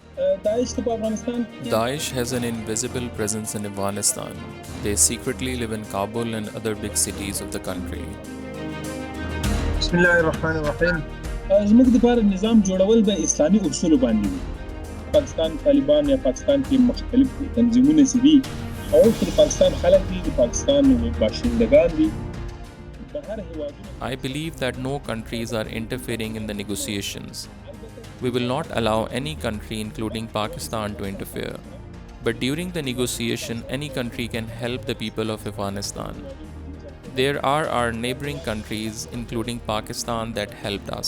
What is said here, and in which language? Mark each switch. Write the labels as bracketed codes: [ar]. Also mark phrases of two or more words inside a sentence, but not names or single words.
[en] Daesh has an invisible presence in Afghanistan. They secretly live in Kabul and other big cities of the country. [ar] بسم الله الرحمن الرحیم. [ps] زموږ دپاره نظام جوړول به اسلامي اصولو باندې وي. پاکستان طالبان یا پاکستان کې مختلف تنظیمونه چې دي او د پاکستان خلک دي، د پاکستان باشندگان دي. [en] I believe that no countries are interfering in the negotiations. We will not allow any country, including Pakistan, to interfere. But during the negotiation, any country can help the people of Afghanistan. There are our neighboring countries, including Pakistan, that helped us.